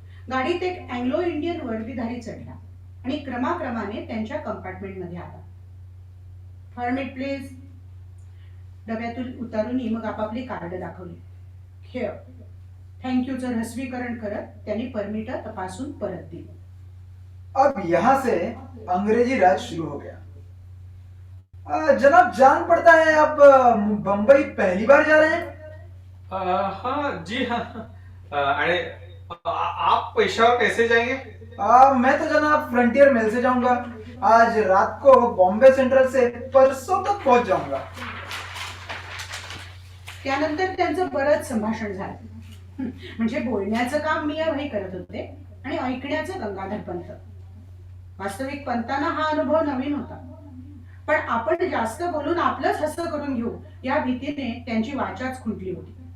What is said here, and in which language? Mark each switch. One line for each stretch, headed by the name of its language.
Marathi: गाडीत एक Anglo Indian वर्दीधारी चढला आणि क्रमाक्रमाने त्यांच्या कंपार्टमेंटमध्ये आला.
English: Permit please.
Marathi: डब्यातून उतारून मग आपापली कार्ड दाखवली. खेळ थँक्यूचं रसवीकरण करत त्यांनी परमिट तपासून परत दिली.
Hindi: अब यहाँ से अंग्रेजी राज शुरू हो गया. जनाब, जान पड़ता है आप बम्बई पहली बार जा रहे हैं? हाँ जी हाँ. अरे आप पेशावर कैसे जाएंगे? मैं तो जनाब फ्रंटियर मेल से जाऊंगा. आज रात को बॉम्बे सेंट्रल से परसों तक पहुंच जाऊंगा.
Marathi: त्यानंतर त्यांचं बरंच संभाषण झालं. म्हणजे बोलण्याचं काम मियाभाई करत होते आणि ऐकण्याचं गंगाधर पंत. वास्तविक पंतांना हा अनुभव नवीन होता, पण आपण जास्त बोलून आपलंच हसं करून घेऊ या भीतीने त्यांची वाचाच खुंटली होती.